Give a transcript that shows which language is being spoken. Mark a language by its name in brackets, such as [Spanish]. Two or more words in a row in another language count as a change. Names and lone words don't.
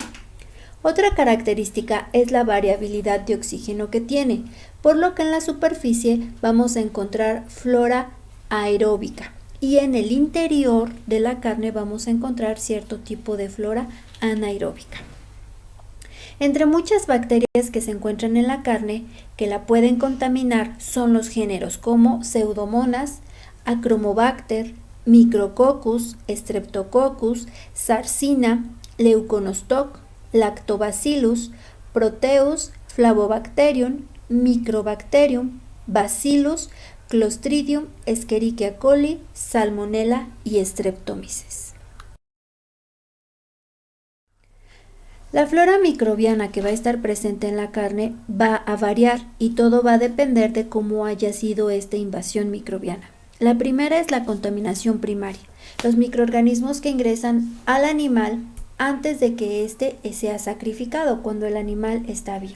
[Spanish] Otra característica es la variabilidad de oxígeno que tiene, por lo que en la superficie vamos a encontrar flora aeróbica y en el interior de la carne vamos a encontrar cierto tipo de flora anaeróbica. Entre muchas bacterias que se encuentran en la carne que la pueden contaminar son los géneros como Pseudomonas, Achromobacter, Micrococcus, Streptococcus, Sarcina, Leuconostoc, Lactobacillus, Proteus, Flavobacterium, Microbacterium, Bacillus, Clostridium, Escherichia coli, Salmonella y Streptomyces. La flora microbiana que va a estar presente en la carne va a variar y todo va a depender de cómo haya sido esta invasión microbiana. La primera es la contaminación primaria, los microorganismos que ingresan al animal antes de que éste sea sacrificado, cuando el animal está vivo.